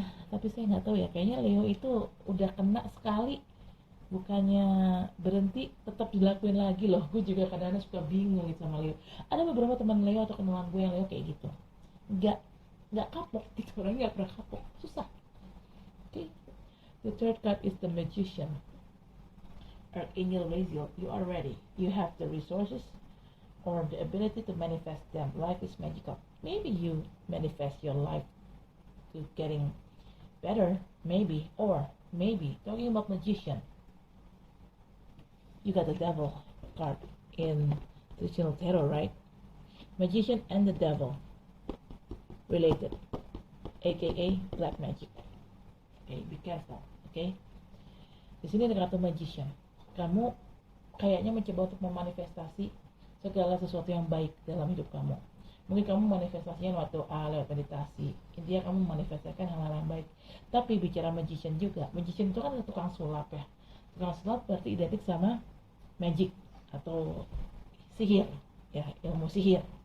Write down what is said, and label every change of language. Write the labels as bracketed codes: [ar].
[id] Tapi saya nggak tahu ya, kayaknya Leo itu udah kena sekali, bukannya berhenti, tetap dilakuin lagi loh. Gue juga kadang-kadang suka bingung gitu sama Leo. Ada beberapa teman Leo atau kenalan gue yang Leo kayak gitu, nggak kapok gitu, orangnya nggak pernah kapok, susah. [en] Okay. The third card is the Magician. Archangel Raziel, you are ready. You have the resources or the ability to manifest them. Life is magical. Maybe you manifest your life to getting better, maybe, or maybe talking about Magician. You got the Devil card in traditional tarot, right? Magician and the Devil related, aka black magic. Okay, be careful. [id] Okay, di sini ada kartu Magician. Kamu kayaknya mencoba untuk memanifestasi segala sesuatu yang baik dalam hidup kamu. Mungkin kamu manifestasinya lewat doa, lewat meditasi. Intinya kamu manifestasikan hal-hal yang baik. Tapi bicara Magician juga, Magician itu kan tukang sulap ya. Tukang sulap berarti identik sama magic atau sihir, ya, ilmu sihir.